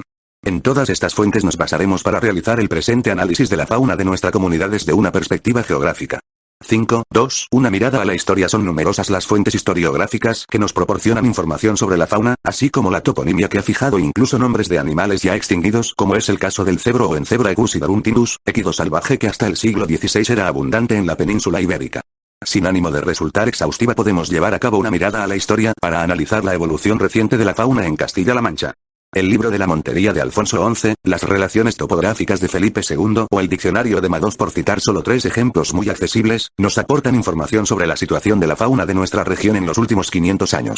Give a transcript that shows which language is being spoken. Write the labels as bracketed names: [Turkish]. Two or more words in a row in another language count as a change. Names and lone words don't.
[Spanish] En todas estas fuentes nos basaremos para realizar el presente análisis de la fauna de nuestra comunidad desde una perspectiva geográfica. 5.2. Una mirada a la historia. Son numerosas las fuentes historiográficas que nos proporcionan información sobre la fauna, así como la toponimia que ha fijado incluso nombres de animales ya extinguidos, como es el caso del cebro o [Latin] Encebra egusidarum tindus, [Spanish] equido salvaje que hasta el siglo XVI era abundante en la península ibérica. Sin ánimo de resultar exhaustiva, podemos llevar a cabo una mirada a la historia para analizar la evolución reciente de la fauna en Castilla-La Mancha. El libro de la Montería de Alfonso XI, las relaciones topográficas de Felipe II o el diccionario de Madoz, por citar solo 3 ejemplos muy accesibles, nos aportan información sobre la situación de la fauna de nuestra región en los últimos 500 años.